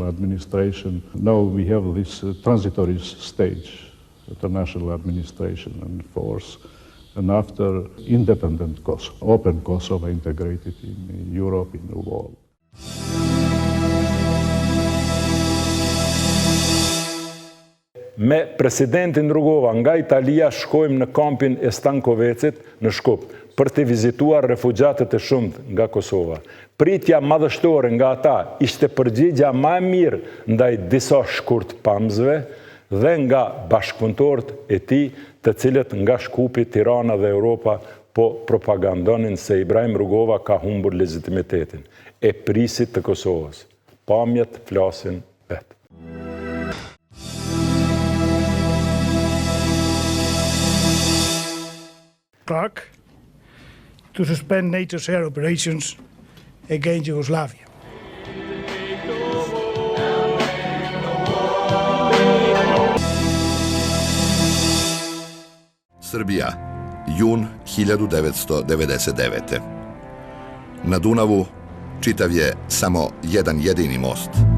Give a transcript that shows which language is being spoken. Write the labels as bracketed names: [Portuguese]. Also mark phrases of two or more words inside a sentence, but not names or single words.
[English] administration, now we have this transitory stage, international administration and force, and after independent Kosovo, open Kosovo integrated in Europe, in the world. [Albanian] Me presidentin Rugova nga Italia shkojmë në kampin e Stankovecit në Shkup për të vizituar refugjatët e shumët nga Kosova. Pritja madhështore nga ata ishte përgjigja më e mirë ndaj disa shkurt pamësve dhe nga bashkëpunëtorët e tij, të cilët nga Shkupi, Tirana dhe Europa po propagandonin se Ibrahim Rugova ka humbur legitimitetin e prisit të Kosovës. Pamjet flasin vetë. [English] Prague to suspend NATO's air operations against Yugoslavia. [Serbian] Srbija, jun 1999. Na Dunavu čitav je samo jedan jedini most.